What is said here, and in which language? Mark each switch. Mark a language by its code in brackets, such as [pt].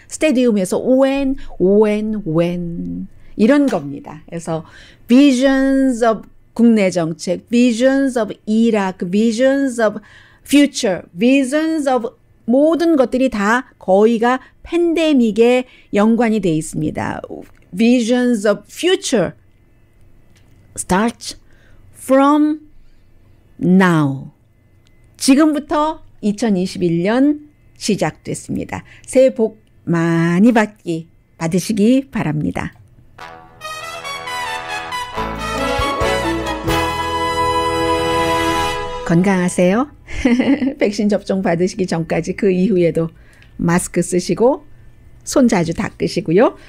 [ko] 스테디움에서 when 이런 겁니다. 그래서 [en] visions of 국내 정책, visions of [ko] Iraq, visions of future, visions of 모든 것들이 다 거의가 팬데믹에 연관이 돼 있습니다. [en] Visions of future starts from now. [ko] 지금부터 2021년 시작됐습니다. 새해 복 많이 받으시기 바랍니다. 건강하세요. 백신 접종 받으시기 전까지 그 이후에도 마스크 쓰시고 손 자주 닦으시고요.